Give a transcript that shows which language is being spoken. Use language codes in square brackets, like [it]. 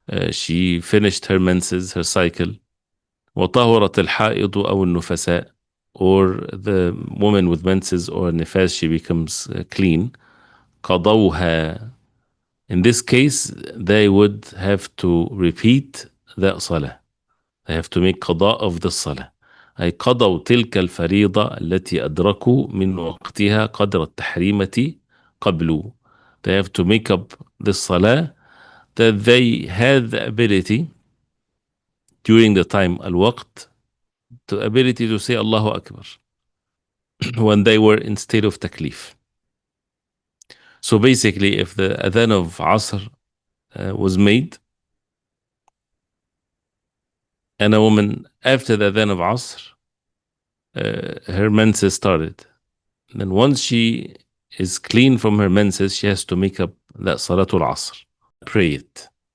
[en] She finished her menses, her cycle. [ar] وطهرت الحائض أو النفساء, [en] or the woman with menses or nifas, she becomes clean. [ar] قضوها. [en] In this case, they would have to repeat that salah. They have to make قضاء of the salah. [ar] أي قضوا تلك الفريضة التي أدركوا من وقتها قدر التحريمة قبل. [en] They have to make up the salah that they had the ability during the time al-waqt, the ability to say Allahu Akbar when they were in state of taklif. So basically, if the adhan of Asr was made, and a woman after the adhan of Asr, her menses started, then once she is clean from her menses, she has to make up that Salatul Asr, pray it.